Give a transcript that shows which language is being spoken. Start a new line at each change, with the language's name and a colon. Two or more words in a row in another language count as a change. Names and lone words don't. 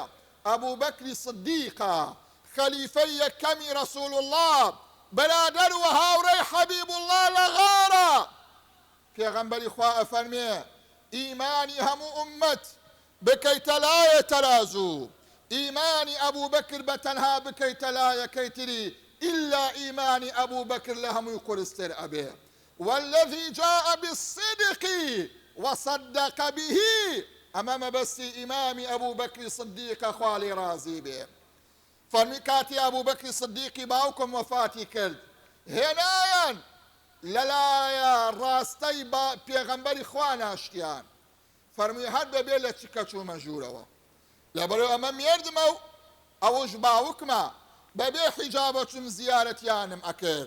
Central Kurdish: ئەبوو بەکری سدیقە، خەلیفەی یەکەمی
Arabic: رەسوول الله،
Central Kurdish: بەرادەر و هاوڕێی
Arabic: حەبیب الله
Central Kurdish: لە غارە. پێغەمبەری خوا ئەفەرمێ ئیمانی هەموو ئوممەت بکەیتە لایە تەرازوو، ئیمانی ئەبوو بەکر بە تەنها بکەیتە لایەکەی تری، ئیلا ئیمانی ئەبوو بەکر لە هەمووی قورستر ئەبێ.
Arabic: والذي جاء بالصدق وصدق به،
Central Kurdish: ئەمە مەبەستی ئیمامی ئەبوو بەکری صدیقە خوا لێی ڕازی بێ. فەرمی کاتی ئەبوو بەکری صدیقی باوکم وەفاتی کرد، هێنایان لەلایە ڕاستەی پێغەمبەری خوا ناشتیان. فەرمی هەر بەبێ لە چکە چوومە ژوورەوە، لەبەرەوە ئەمە مێردمە و ئەوەش باوکمە، بەبێ حیجابە چون زیارەتیانم ئەکرد.